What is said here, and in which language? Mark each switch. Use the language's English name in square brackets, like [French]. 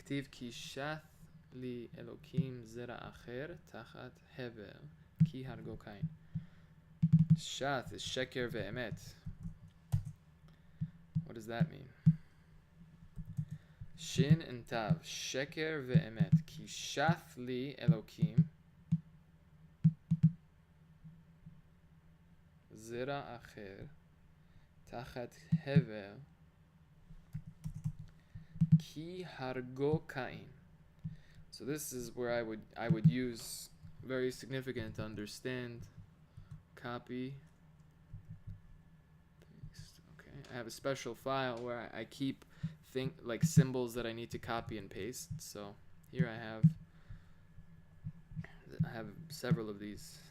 [Hebrew] כי שת לי אלוקים זרע אחר תחת הבל כי הרגו קין. שת is שקר ואמת. [English] What does that mean? Shin and tav, [Hebrew] שקר ואמת. כי שת לי אלוקים זרע אחר תחת הבל Ki hargo kain. [English] So this is where I would use very significant to understand. Copy. Paste. Okay. I have a special file where I keep like symbols that I need to copy and paste. So here I have several of these.